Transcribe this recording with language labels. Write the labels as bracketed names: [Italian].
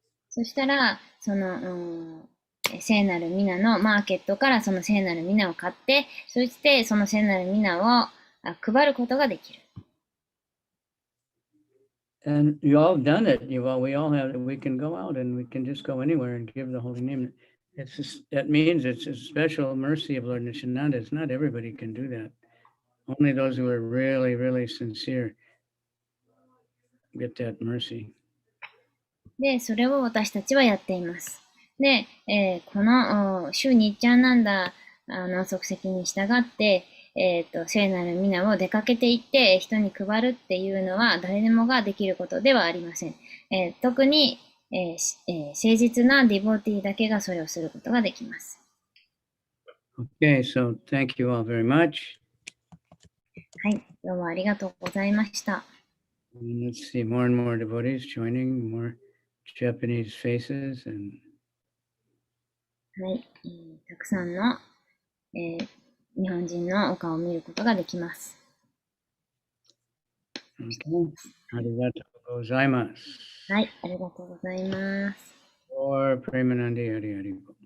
[Japanese] そしたら、その、聖なる皆のマーケットからその聖なる皆を買って、そしてその聖なる皆を配ることができる。 [English] And you all done it. We all have it. We can go out and we can just go anywhere and give the holy name. That means it's a special mercy of Lord Nityananda. It's not everybody can do that. Only those who are really, really sincere get that mercy. [Japanese] で、それを私たちはやっています。で、この週にちゃんなんだの足跡に従って、聖なる皆を出かけていって人に配るっていうのは誰でもができることではありません。特に、誠実なディボティだけがそれをすることができます。 [English] Okay, so thank you all very much. [Japanese] はい、どうもありがとうございました。 [English] And let's see more and more devotees joining, more Japanese faces and [Japanese] はい、たくさんの、日本人のお顔を見ることができます。 okay. Arigatou gozaimasu. はい、ありがとうございます。 [Bangla] Or Premanandi Hari Hari.